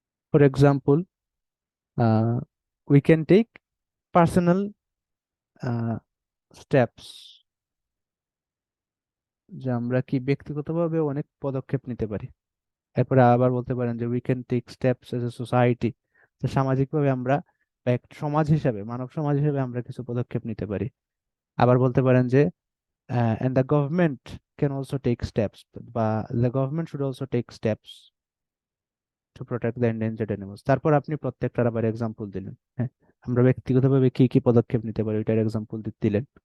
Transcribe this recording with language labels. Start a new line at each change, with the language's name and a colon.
English: for example, we can take personal steps,
Bangla: যে আমরা কি ব্যক্তিগতভাবে অনেক পদক্ষেপ নিতে পারি। এরপরে আবার বলতে পারেন যে
English: we can take steps as a society,
Bangla: যে সামাজিকভাবে আমরা বা এক সমাজ হিসাবে, মানব সমাজ হিসেবে আমরা কিছু পদক্ষেপ নিতে পারি। আবার বলতে পারেন যে
English: and the government can also take steps, বা the government should also take steps to protect the endangered animals।
Bangla: তারপর আপনি প্রত্যেকটার আবার এক্সাম্পল দিলেন। হ্যাঁ, আমরা ব্যক্তিগতভাবে কি কি পদক্ষেপ নিতে পারি ওইটার এক্সাম্পল দিলেন।